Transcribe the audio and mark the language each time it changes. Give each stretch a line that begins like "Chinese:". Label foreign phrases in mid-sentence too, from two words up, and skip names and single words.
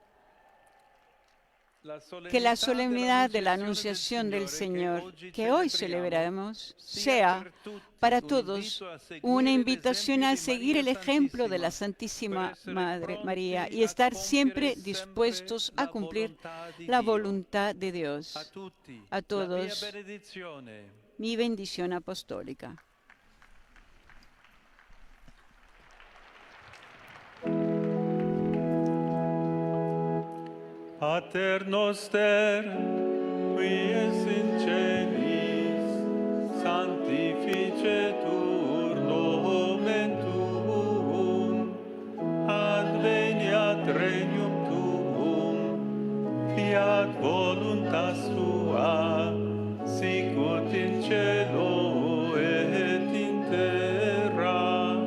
Spanish: Que la solemnidad de la Anunciación del Señor, que hoy celebramos, sea para todos una invitación a seguir el ejemplo de la Santísima Madre María y estar siempre dispuestos a cumplir la voluntad de Dios. A todos, mi bendición apostólica.
Latin: Pater noster, qui es in celis, sanctificetur nomen tuum, adveniat regnum tuum, fiat voluntas tua, sicut in cielo et in terra.